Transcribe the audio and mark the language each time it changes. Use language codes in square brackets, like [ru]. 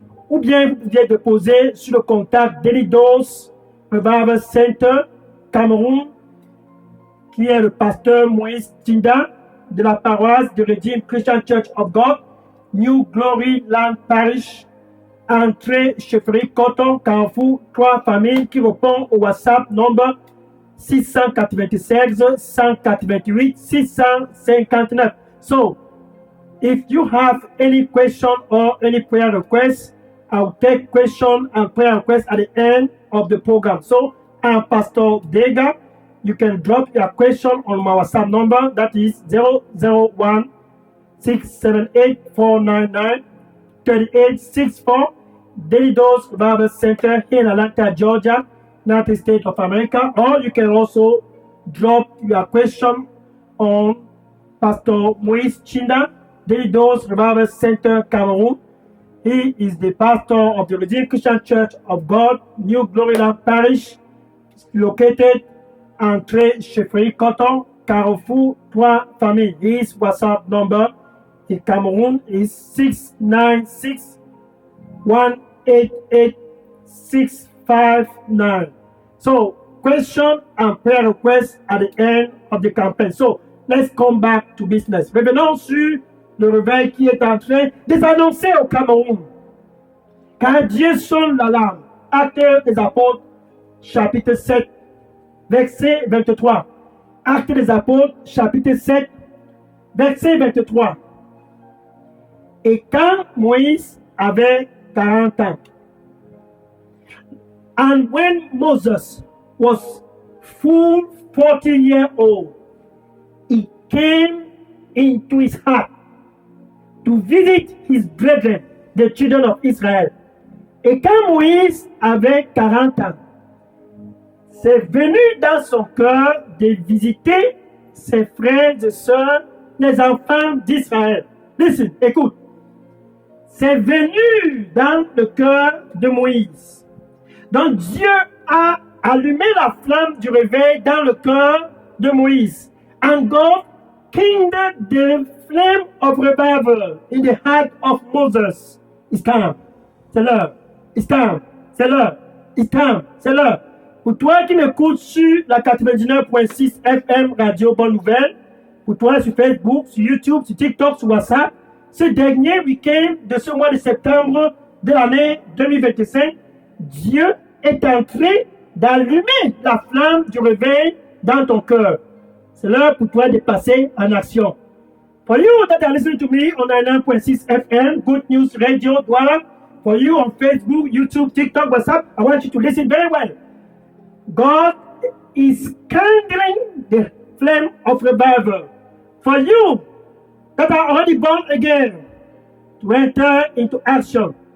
[fr] Ou bien vous pouviez déposer sur le contact Daily Dose Revival Center Cameroun, qui est le pasteur Moïse Tinda de la paroisse de Redeemed Christian Church of God, New Glory Land Parish, entrée chefferie Coton, Carrefour, 3 familles, qui répond au WhatsApp number 696 188 659. [en] So, if you have any question or any prayer request, I'll take question and prayer request at the end of the program. So, I'm Pastor Dega. You can drop your question on my WhatsApp number. That is 001 678 499 3864. Daily Dose Revival Center here in Atlanta, Georgia, United States of America. Or you can also drop your question on Pastor Moïse Chinda, Daily Dose Revival Center, Cameroon. He is the pastor of the Redeemed Christian Church of God, New Glory Land Parish, located Entrée Chefferie Coton, Carrefour, 3 familles. His WhatsApp number in Cameroon is 696 188 659. So, question and prayer requests at the end of the campaign. So, let's come back to business. [fr] Revenons sur le réveil qui est en train de s'annoncer au Cameroun. Car Dieu sonne l'alarme. Actes des Apôtres, chapitre 7, verset 23. Actes des Apôtres, chapitre 7, verset 23. Et quand Moïse avait 40 ans, [en] and when Moses was full 40 years old, it came into his heart to visit his brethren, the children of Israel. [fr] Et quand Moïse avait 40 ans, c'est venu dans son cœur de visiter ses frères et sœurs, les enfants d'Israël. Listen, écoute. C'est venu dans le cœur de Moïse. Donc Dieu a allumé la flamme du réveil dans le cœur de Moïse. [en] And God kindled the flame of revival in the heart of Moses. It's time. [fr] C'est l'heure. [en] It's time. C'est l'heure. It's time. C'est l'heure. [fr] Pour toi qui m'écoutes sur la 99.6 FM Radio Bonne Nouvelle, pour toi sur Facebook, sur YouTube, sur TikTok, sur WhatsApp, ce dernier week-end de ce mois de septembre de l'année 2025, Dieu est en train d'allumer la flamme du réveil dans ton cœur. C'est l'heure pour toi de passer en action. [en] For you that are listening to me on 99.6 FM, Good News Radio, Douala, for you on Facebook, YouTube, TikTok, WhatsApp, I want you to listen very well. God is kindling the flame of revival. For you that are already born again, to enter into action.